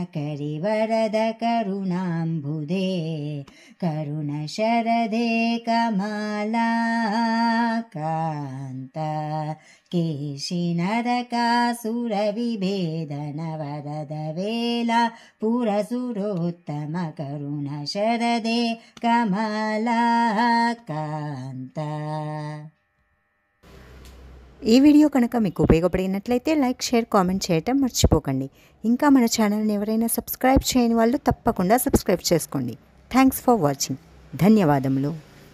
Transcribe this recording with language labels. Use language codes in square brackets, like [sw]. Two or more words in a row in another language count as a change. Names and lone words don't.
[sa] करिवरद करुणाम्बुधे करुणा शारदे कमला कान्त केशिनारक सुरविभेदन वरदवेल पुरसुरोत्तम करुणा शारदे कमला कान्त [te] ఈ వీడియో కనుక మీకు ఉపయోగపడినట్లయితే [en] like share comment [te] చేయటం మర్చిపోకండి. ఇంకా మన ఛానల్ని ఎవరైనా సబ్స్క్రైబ్ చేయని వాళ్ళు తప్పకుండా సబ్స్క్రైబ్ చేసుకోండి. [en] Thanks for watching. [te] ధన్యవాదములు.